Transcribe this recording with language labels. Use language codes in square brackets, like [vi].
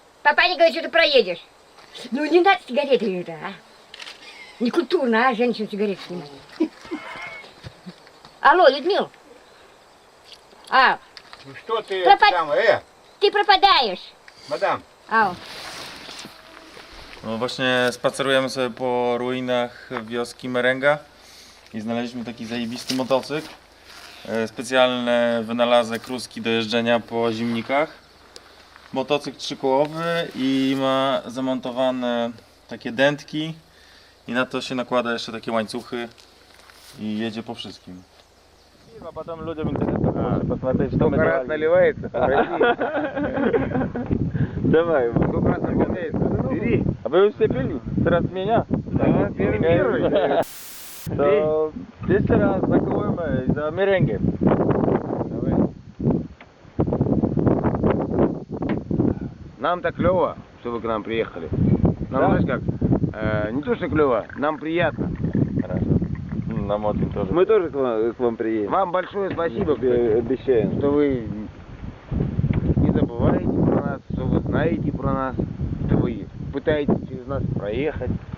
[ru] Папа не говорит, что ты проедешь. Ну не надо сигареты это, а. Некультурно, а, женщину сигареты снимать. Алло, Людмил. А, Ну что ты Пропад- ty пропадаешь. мадам. Ау. [pl] No właśnie spacerujemy sobie po ruinach wioski Merenga i znaleźliśmy taki zajebisty motocykl. Specjalny wynalazek ruski do jeżdżenia po zimnikach. Motocykl trzykołowy i ma zamontowane takie dętki i na to się nakłada jeszcze takie łańcuchy i jedzie po wszystkim. A potem ludziom interesuje [ru] посмотреть, что мы делали. наливается. Давай, Сколько раз наполняется? Бери. а вы все пили? [pl] Teraz [ru] меня? Да, первый. [pl] To jeszcze raz zakołujemy za merengę. [ru] Нам так клево, что вы к нам приехали. Нам, Да? знаешь как, не то что клево, нам приятно. Хорошо. Нам очень тоже. Мы тоже к вам приедем. Вам большое спасибо, кстати, Обещаем. что вы не забываете про нас, что вы знаете про нас, что вы пытаетесь через нас проехать.